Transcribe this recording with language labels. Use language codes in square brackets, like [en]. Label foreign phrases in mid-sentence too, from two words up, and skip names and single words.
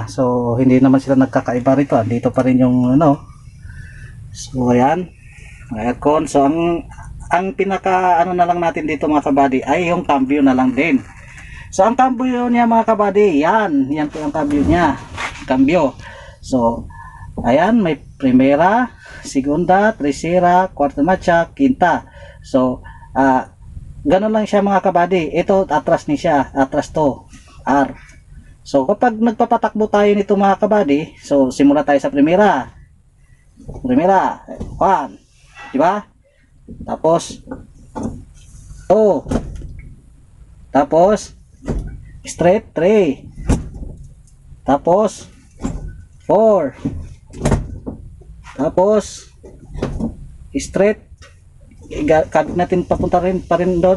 [tl] So hindi naman sila nagkakaiba rito. Andito pa rin yung so ayan, aircon. So ang pinaka na lang natin dito mga kabady ay yung cambio na lang din. So ang cambio niya mga kabady, yan po yung cambio niya, cambio. So ayan, may [es] primera, segunda, tercera, cuarta marcha, quinta. [tl] So ganun lang siya mga kabady. Ito atras ni siya, atras to R. So kapag nagpapatakbo tayo nito mga kabady, so simula tayo sa primera, 1, di ba? Tapos 2, tapos straight 3, tapos 4, tapos straight, kabit natin papunta pa rin doon.